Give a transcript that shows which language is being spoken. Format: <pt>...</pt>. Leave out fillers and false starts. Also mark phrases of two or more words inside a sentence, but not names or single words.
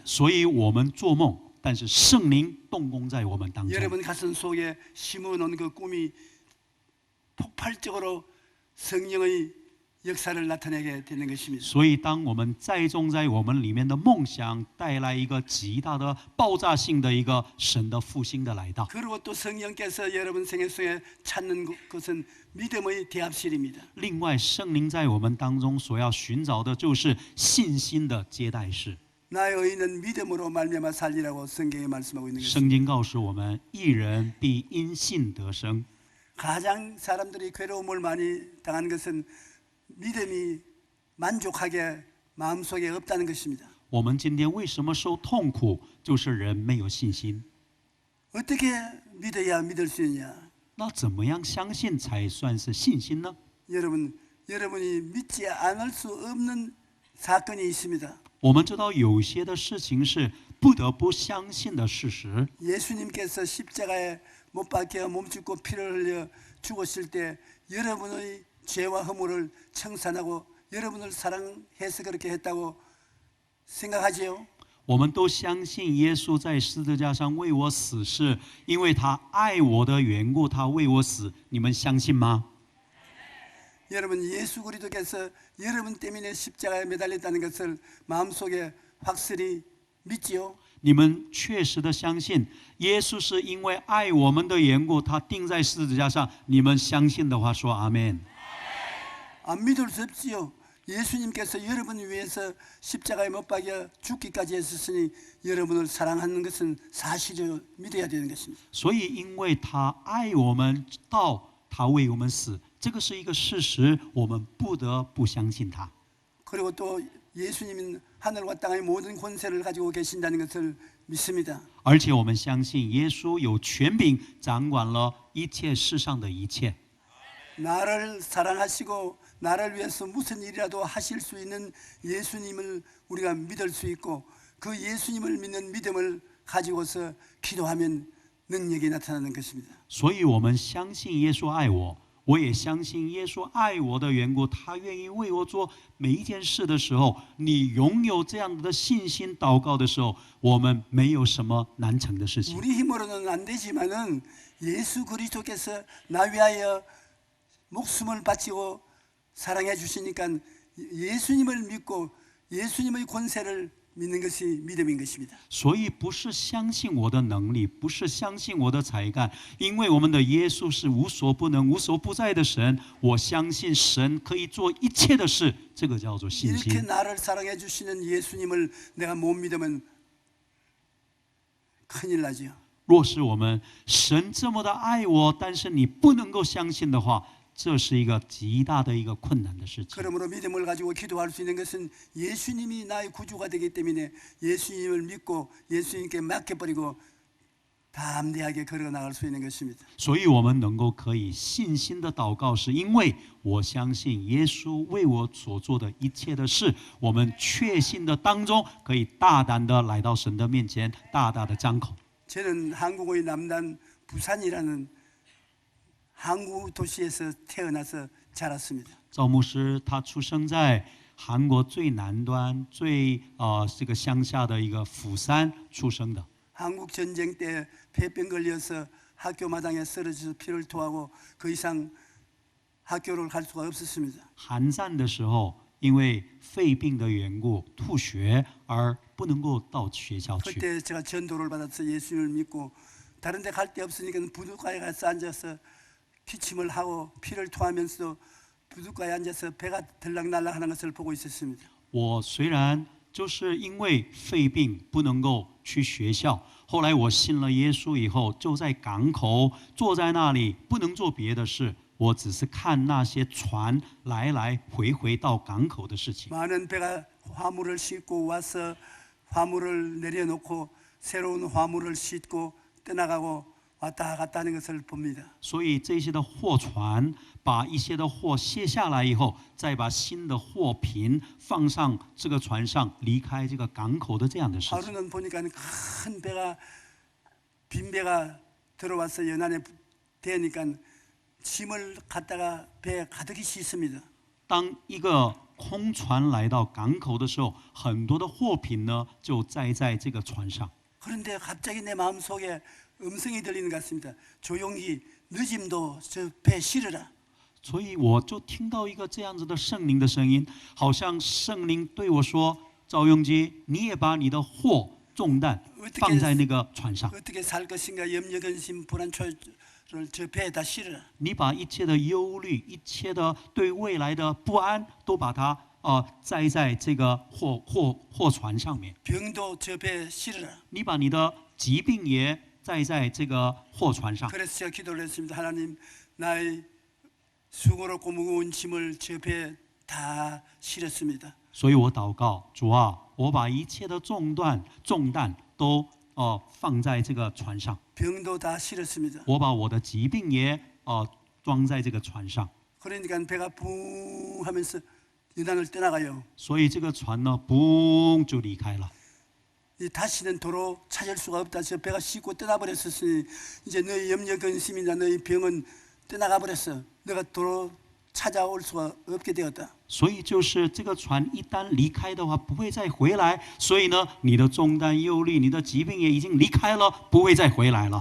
<zh>所以我们做梦，但是圣灵动工在我们当中。</zh> <ko>여러분 가슴 속에 심어놓은 그 꿈이 폭발적으로 성령의 역사를 나타내게 되는 것입니다.</ko> <zh>所以，当我们栽种在我们里面的梦想，带来一个极大的爆炸性的一个神的复兴的来到。</zh> <ko>그리고 또 성령께서 여러분 생애 속에 찾는 것은 믿음의 대합실입니다.</ko> <zh>另外，圣灵在我们当中所要寻找的就是信心的接待室。</zh> <ko>나의 의인은 믿음으로 말미암아 살리라고 성경에 말씀하고 있는 것입니다.</ko> <zh>圣经告诉我们，义人必因信得生。</zh> <ko>가장 사람들이 괴로움을 많이 당하는 것은 믿음이 만족하게 마음속에 없다는 것입니다.</ko> <zh>我们今天为什么受痛苦？就是人没有信心。</zh> <ko>어떻게 믿어야 믿을 수 있냐?</ko> <zh>那怎么样相信才算是信心呢？</zh> <ko>여러분이 믿지 않을 수 없는 사건이 있습니다.</ko> <zh>我们知道有些的事情是不得不相信的事实。</zh> <ko>예수님께서 십자가에 못 박혀 몸짓고 피를 흘려 죽으실 때 여러분의 죄와 허물을 청산하고 여러분을 사랑해서 그렇게 했다고 생각하지요?</ko> <zh>我们都相信耶稣在十字架上为我死，是因为他爱我的缘故，他为我死。你们相信吗？</zh> <ko>여러분 예수 그리스도께서 여러분 때문에 십자가에 매달렸다는 것을 마음속에 확실히 믿지요?</ko> <zh>你们确实的相信耶稣是因为爱我们的缘故，他钉在十字架上。你们相信的话，说阿门。</zh> <ko>안 믿을 수 없지요. 예수님께서 여러분을 위해서 십자가에 못 박여 죽기까지 했으니 여러분을 사랑하는 것은 사실이요. 믿어야 되는 것입니다.</ko> <zh>所以，因为他爱我们到他为我们死，这个是一个事实，我们不得不相信他。</zh> <ko>그리고 또 예수님은 하늘과 땅의 모든 권세를 가지고 계신다는 것을 믿습니다.</ko> <zh>而且我们相信耶稣有权柄掌管了一切世上的一切。</zh> <ko>나를 사랑하시고 나를 위해서 무슨 일이라도 하실 수 있는 예수님을 우리가 믿을 수 있고 그 예수님을 믿는 믿음을 가지고서 기도하면 능력이 나타나는 것입니다.</ko> <zh>所以我们相信耶稣爱我，我也相信耶稣爱我的缘故，他愿意为我做每一件事的时候，你拥有这样的信心祷告的时候，我们没有什么难成的事情。</zh> <ko>우리 힘으로는 안 되지만은 예수 그리스도께서 나 위하여 목숨을 바치고 사랑해 주시니까 예수님을 믿고 예수님의 권세를 믿는 것이 믿음인 것입니다.</ko> <zh>所以不是相信我的能力，不是相信我的才干，因为我们的耶稣是无所不能、无所不在的神。我相信神可以做一切的事，这个叫做信</zh> <ko>이렇게</ko> <zh>心。</zh> <ko>나를 사랑해 주시는 예수님을 내가 못 믿으면 큰일 나지요.</ko> <zh>若是我们神这么的爱我，但是你不能够相信的话，这是一个极大的一个困难的事情。</zh> <ko>그러므로 믿음을 가지고 기도할 수 있는 것은 예수님이 나의 구주가 되기 때문에 예수님을 믿고 예수님께 맡겨버리고 담대하게 걸어 나갈 수 있는 것입니다.</ko> <zh>所以我们能够可以信心的祷告，是因为我相信耶稣为我所做的一切的事，我们确信的当中，可以大胆的来到神的面前，大大的张口。</zh> <ko>저는 한국의 남단 부산이라는 항구 도시에서 태어나서 자랐습니다.</ko> <zh>赵牧师他出生在韩国最南端、这个乡下的一个釜山出生的。</zh> <ko>한국 전쟁 때 폐병 걸려서 학교 마당에 쓰러져서 피를 토하고 그 이상 학교를 갈 수가 없었습니다.</ko> <zh>韩战的时候，因为肺病的缘故吐血而不能够到学校去。</zh> <ko>그때 제가 전도를 받아서 예수님을 믿고 다른 데 갈 데 없으니까 부둣가에 가서 앉아서 기침을 하고 피를 토하면서도 부둣가에 앉아서 배가 들락날락 하는 것을 보고 있었습니다.</ko> <zh>我虽然就是因为肺病不能够去学校，后来我信了耶稣以后，就在港口坐在那里，不能做别的事，我只是看那些船来来回回到港口的事情。</zh> <ko>많은 배가 화물을 싣고 와서 화물을 내려놓고 새로운 화물을 싣고 떠나가고 왔다 갔다 하는 것을 봅니다.</ko> <zh>所以这些的货船把一些的货卸下来以后，再把新的货品放上这个船上，离开这个港口的这样的事情。</zh> <ko>하루는 보니까 큰 배가 빈 배가 들어와서 연안에 대니까 짐을 갖다가 배에 가득히 싣습니다.</ko> <zh>当一个空船来到港口的时候，很多的货品呢就载在这个船上。</zh> <ko>그런데 갑자기 내 마음속에 음성이 들리는 것 같습니다. 조용히 늦음도 저 배에 실으라.</ko> <zh>所以我就听到一个这样子的圣灵的声音，好像圣灵对我说：“赵永基，你也把你的货重担放在那个船上，</zh> <ko>어떻게 살 것인가 염려 근심 불안 초를 저 배에 다 실으라.</ko> <zh>你把一切的忧虑、一切的对未来的不安，都把它载在这个货船上面。</zh> <ko>병도 저 배에 실으라.</ko> <zh>你把你的疾病也载在这个货船上。</zh> <ko>그래서 제가 기도를 했습니다. 하나님, 나의 수고롭고 무거운 짐을 저 배에 다 실었습니다.</ko> <zh>所以我祷告，主啊，我把一切的重担都放在这个船上，</zh> <ko>병도 다 실었습니다.</ko> <zh>我把我的疾病也装在这个船上。</zh> <ko>그러니까 배가 붕 하면서 연안을 떠나가요.</ko> <zh>所以这个船呢，嘣就离开了。</zh> <ko>이 다시는 도로 찾을 수가 없다. 저 배가 싣고 떠나버렸으니 이제 너희 염려 근심이나 너희 병은 떠나가 버렸어. 너가 도로 찾아올 수가 없게 되었다.</ko> <zh>所以就是这个船一旦离开的话，不会再回来。所以呢，你的重担、忧虑、你的疾病也已经离开了，不会再回来了。</zh>